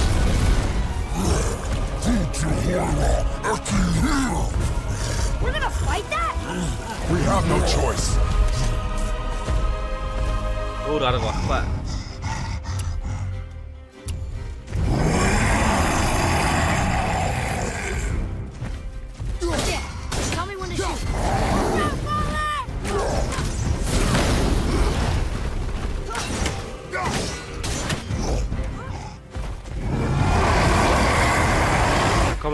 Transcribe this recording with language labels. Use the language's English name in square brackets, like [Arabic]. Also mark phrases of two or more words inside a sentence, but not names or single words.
[English] We're gonna fight that? We have no choice. [Mongolian] Өөр арга баггүй. [English] Yeah. Tell me when to shoot. Come on.